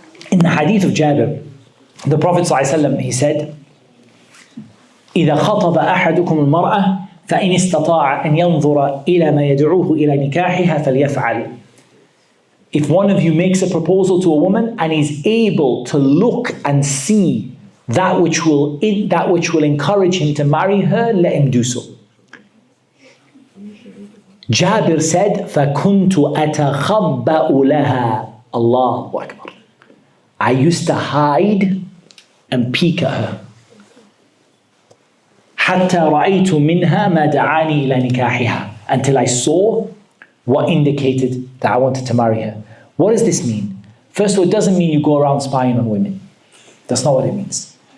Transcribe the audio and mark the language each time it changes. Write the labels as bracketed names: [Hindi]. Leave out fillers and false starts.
[English] In the hadith of Jabir, the Prophet ﷺ, he said, [Arabic] إِذَا خَطَبَ أَحَدُكُمُ الْمَرْأَةِ فَإِنِ اسْتَطَاعَ أَنْ يَنْظُرَ إِلَى مَا يَدْعُوهُ إِلَى نِكَاحِهَا فَلْيَفْعَلْ. [English] If one of you makes a proposal to a woman and is able to look and see that which will encourage him to marry her, let him do so. Jabir said, [Arabic] فَكُنْتُ أَتَخَبَّأُ لَهَا. Allahu Akbar. [English] I used to hide and peek at her. [Arabic] حَتَّى رَأَيْتُ مِنْهَا مَا دَعَانِي إِلَى نِكَاحِهَا. [English] Until I saw what indicated that I wanted to marry her. What does this mean? First of all, it doesn't mean you go around spying on women. That's not what it means.